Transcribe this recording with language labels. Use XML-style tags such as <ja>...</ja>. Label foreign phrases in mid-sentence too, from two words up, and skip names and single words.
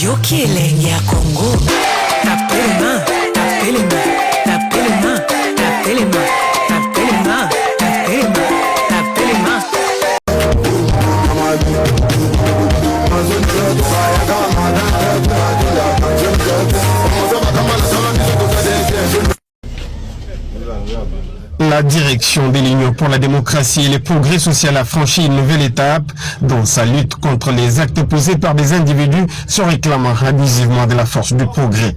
<ln>Kilenge ya Congo. Tapelema, tapelema, tapelema, tapelema, tapelema, tapelema, tapelema.</ln> <fr>La direction de l'Union pour la démocratie et le progrès social a franchi une nouvelle étape dans sa lutte contre les actes posés par des individus se réclamant abusivement de la force du progrès.</fr>